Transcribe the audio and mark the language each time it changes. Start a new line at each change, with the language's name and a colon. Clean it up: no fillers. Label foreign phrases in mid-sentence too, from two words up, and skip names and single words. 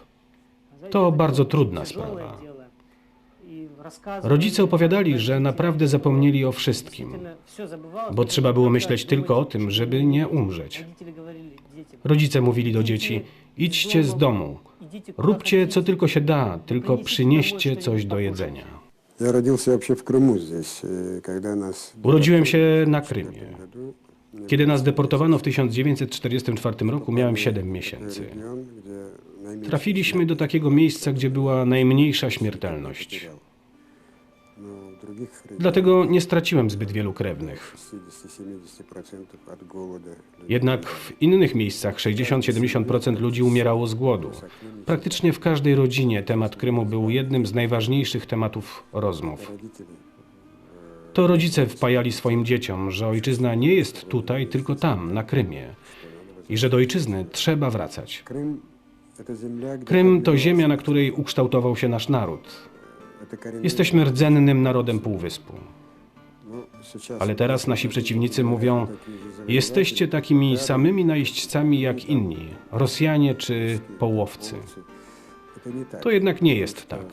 Polish: To bardzo trudna sprawa. Rodzice opowiadali, że naprawdę zapomnieli o wszystkim, bo trzeba było myśleć tylko o tym, żeby nie umrzeć. Rodzice mówili do dzieci, idźcie z domu, róbcie co tylko się da, tylko przynieście coś do jedzenia.
Russian: Я родился вообще в Крыму здесь, когда нас...
Polish: Urodziłem się na Krymie. Kiedy nas deportowano w 1944 roku, miałem 7 miesięcy.
Russian: регион, где наименьшее
Polish: Trafiliśmy do takiego miejsca, gdzie była najmniejsza śmiertelność.
Russian: но в других регионах
Polish: Dlatego nie straciłem zbyt wielu krewnych.
Russian: 60-70% от голода.
Polish: Jednak w innych miejscach 60-70% ludzi umierało z głodu. Praktycznie w każdej rodzinie temat Krymu był jednym z najważniejszych tematów rozmów.
Russian: Родители
Polish: To rodzice wpajali swoim dzieciom, że ojczyzna nie jest tutaj, tylko tam, na Krymie. I że do ojczyzny trzeba wracać.
Russian: Крым — это земля, где
Polish: Krym to ziemia, na której ukształtował się nasz naród.
Russian: это коренные...
Polish: Jesteśmy rdzennym narodem Półwyspu.
Russian: Ну, сейчас
Polish: Ale teraz nasi przeciwnicy mówią, jesteście takimi samymi najeźdźcami jak inni, Rosjanie czy połowcy.
Russian: это не так.
Polish: To jednak nie jest tak.